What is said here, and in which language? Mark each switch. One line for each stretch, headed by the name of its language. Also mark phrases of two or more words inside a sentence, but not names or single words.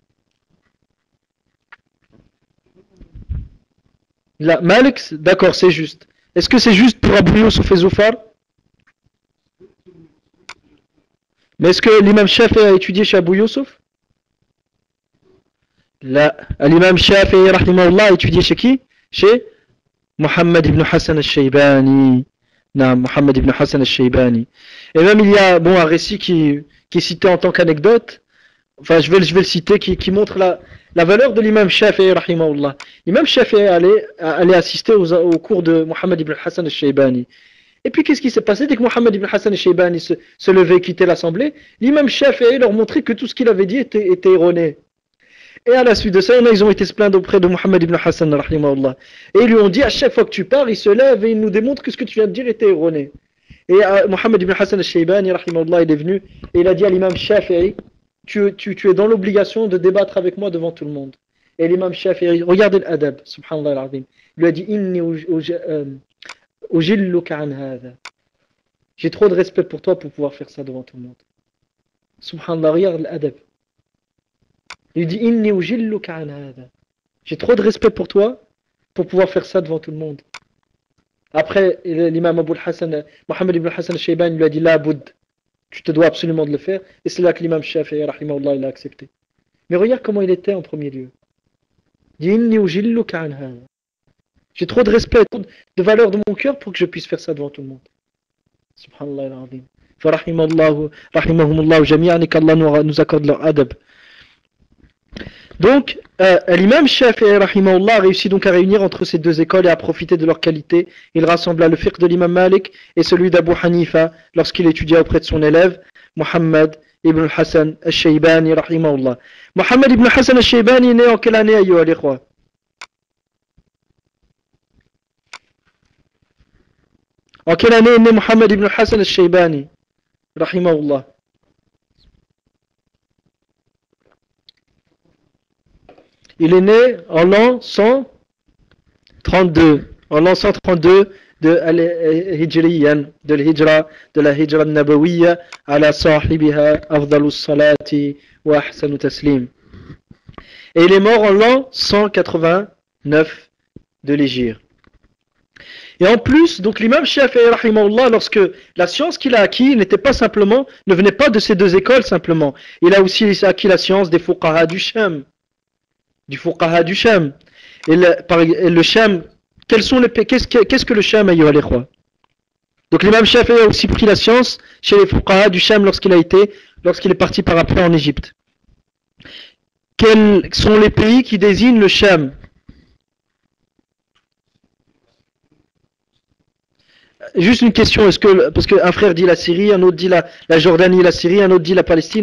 French: Là, Malik, d'accord, c'est juste. Est-ce que c'est juste pour Abu Yusuf et Zufar? Mais est-ce que l'imam Shafi'i a étudié chez Abu Yusuf? Là, l'imam Shafi'i rahimahullah a étudié chez qui? Chez Muhammad ibn Hassan al-Shaybani. Non, Muhammad ibn Hassan al-Shaybani. Et même il y a un récit qui est cité en tant qu'anecdote. Enfin, je vais le citer, qui montre la valeur de l'imam Shafi'i rahimahullah. L'imam Shafi'i allait assister au cours de Muhammad ibn Hassan al-Shaybani. Et puis qu'est-ce qui s'est passé? Dès que Muhammad ibn Hassan al-Shaybani se levait et quittait l'assemblée, l'imam Shafi'i leur montrait que tout ce qu'il avait dit était erroné. Et à la suite de ça, ils ont été se plaindre auprès de Muhammad ibn Hassan rahimahullah. Et ils lui ont dit, à chaque fois que tu pars, il se lève et il nous démontre que ce que tu viens de dire était erroné. Et Muhammad ibn Hassan al-Shaybani rahimahullah, il est venu et il a dit à l'imam Shafi'i, tu es dans l'obligation de débattre avec moi devant tout le monde. Et l'imam Shafi'i, regardez l'adab,
Arabic: سبحان الله العظيم,
French: il lui a dit,
Arabic: إني أجلك عن هذا.
French: J'ai trop de respect pour toi pour pouvoir faire ça devant tout le monde. Subhanallah, regarde l'adab. Il dit
Arabic: إني أجلك عن هذا.
French: J'ai trop de respect pour toi pour pouvoir faire ça devant tout le monde. Après, l'imam Abu al-Hassan, Muhammad ibn Hassan al-Shaybani lui a dit
Arabic: لا بد,
French: tu te dois absolument de le faire. Et c'est là que l'imam Shafi'i rahimahullah il a accepté. Mais regarde comment il était en premier lieu. Il dit
Arabic: إني أجلك عن هذا.
French: J'ai trop de respect, trop de valeur de mon cœur pour que je puisse faire ça devant tout le monde.
Arabic: سبحان الله العظيم. رحمهم الله جميعا
French: et qu'Allah nous accorde leur adab. Donc, l'imam Shafi'i rahimahullah réussit donc à réunir entre ces deux écoles et à profiter de leur qualité. Il rassembla le fiqh de l'imam Malik et celui d'Abu Hanifa lorsqu'il étudia auprès de son élève Muhammad ibn Hassan al-Shaybani rahimahullah. Muhammad ibn Hassan al-Shaybani est né en quelle année,
Arabic: أيها الإخوة?
French: En quelle année est né Muhammad ibn Hassan al-Shaybani rahimahullah? Il est né en l'an 132. En l'an 132 de la
Arabic: الهجرة النبوية على صاحبها أفضل الصلاة وأحسن التسليم.
French: Et il est mort en l'an 189 de l'Hégire. Et en plus, donc l'imam Shafi'i rahimahullah, lorsque la science qu'il a acquis n'était pas simplement, ne venait pas de ces deux écoles simplement. Il a aussi acquis la science des fuqaha du Sham. Du fuqaha du Sham. Et le Sham, qu'est-ce que le Sham
Arabic: أيها الإخوة?
French: Donc l'imam Shafi'i a aussi pris la science chez les fuqaha du Sham lorsqu'il est parti par après en Égypte. Quels sont les pays qui désignent le Sham? Juste une question, parce qu'un frère dit la Syrie, un autre dit la Jordanie, la Syrie, un autre dit la Palestine.